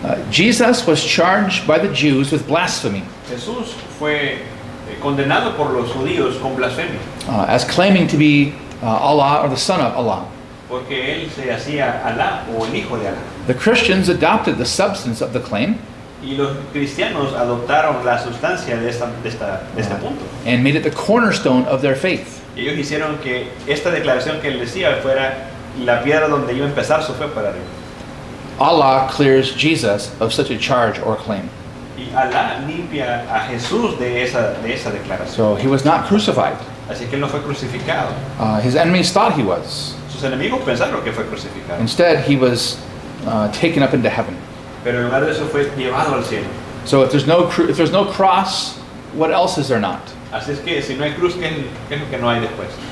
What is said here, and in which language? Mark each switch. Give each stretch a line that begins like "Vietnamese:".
English: Jesus was charged by the Jews with blasphemy,
Spanish: Jesús fue condenado por los judíos con blasfemia,
English: as claiming to be Allah or the Son of Allah.
Spanish: porque él se hacía Alá o el Hijo de Alá.
English: The Christians adopted the substance of the claim
Spanish: Y los cristianos adoptaron la sustancia de este punto.
English: and made it the cornerstone of their faith.
Spanish: Y ellos hicieron que esta declaración que él decía fuera la piedra donde iba a empezar su fe para arriba.
English: Allah clears Jesus of such a charge or claim.
Spanish: Y Alá limpia a Jesús de esa declaración.
English: So he was not crucified.
Spanish: Así que él no fue crucificado.
English: His enemies thought he was.
Spanish: Sus enemigos pensaron que fue crucificado.
English: Instead, he was taken up into heaven.
Spanish: Pero en lugar de eso fue llevado al cielo.
English: So if there's no cross, what else is there not?
Spanish: Así es que si no hay cruz, ¿qué es lo que no hay después?